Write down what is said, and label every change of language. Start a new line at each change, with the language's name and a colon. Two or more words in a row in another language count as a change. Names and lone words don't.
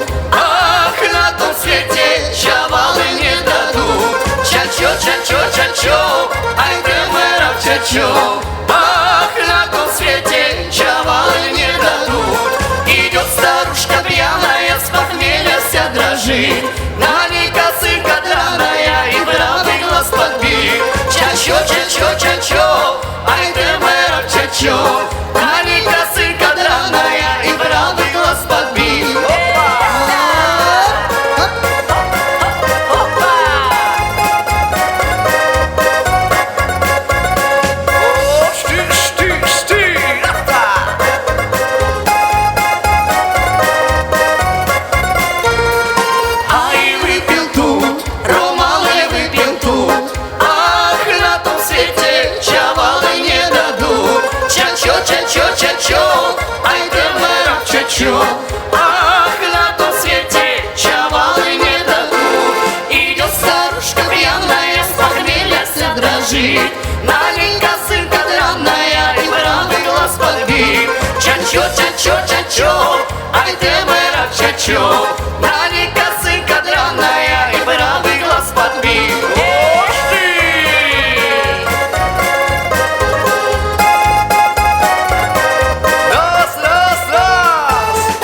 Russian: Ах, на том свете чавалы не дадут.
Romany: Ча-чо, ча-чо, ча-чо, ай ты мэров ча-чо. Ах,
Russian: на том свете чавалы не дадут. Идет старушка пьяная, с похмелья вся дрожит. На ней косынка драная и правый глаз подбит.
Romany: Ча-чо, ча-чо, ча-чо, ай ты мэров ча-чо.
Russian: На ней косынка драная и правый глаз подбит. О, штырь, штырь, штырь, ай, выпил тут, Рома ли выпил тут. Ах, на том свете чавалы не дадут.
Romany: Ча-чо, ча-чо, ча-чо, ай ты мэров ча-чо. Ах,
Russian: на том свете чавалы не дадут. Идет старушка пьяная, с похмелья вся дрожит. На ней косынка драная и правый глаз подбит.
Romany: Ча-чо, ча-чо, ча-чо, ай ты мэров ча-чо.
Russian: На ней косынка драная и правый глаз подбит. Ох ты! Раз, раз, раз!